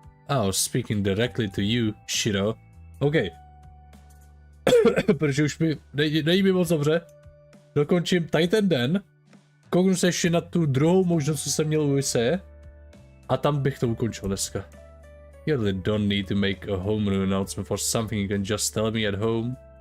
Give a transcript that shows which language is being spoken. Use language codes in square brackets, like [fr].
[en] Oh, speaking directly to you, Shiro. Okay. [cs] Protože už mi nejde mi moc dobře. Dokončím tady ten den. Kouknu se ještě na tu druhou možnost, co jsem měl u Ise. A tam bych to ukončil dneska. [en] You really don't need to make a homeroom announcement for something you can just tell me at home.